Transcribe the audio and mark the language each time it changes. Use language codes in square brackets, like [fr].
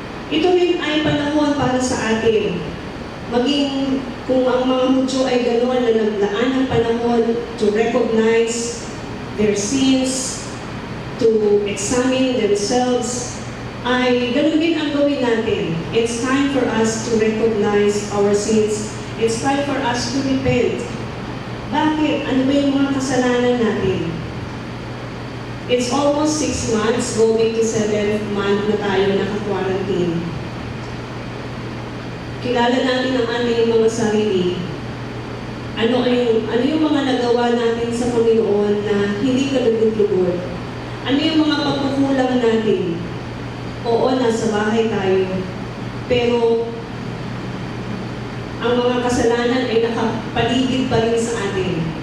[tl] Ito rin ay panahon para sa atin. Maging kung ang mga Hudyo ay gano'n na naglaan ng panahon [en] to recognize their sins, to examine themselves, [tl] ay gano'n din ang gawin natin. [en] It's time for us to recognize our sins. It's time for us to repent. [tl] Bakit? Ano ba yung mga kasalanan natin? [en] It's almost 6 months, going to 7th month [tl] na tayo naka-quarantine. Kilala natin ang ating mga sarili. Ano yung mga nagawa natin sa Panginoon na hindi kalugod-lugod? Ano yung mga pagkukulang natin? Oo, nasa bahay tayo. Pero ang mga kasalanan ay nakapaligid pa rin sa atin.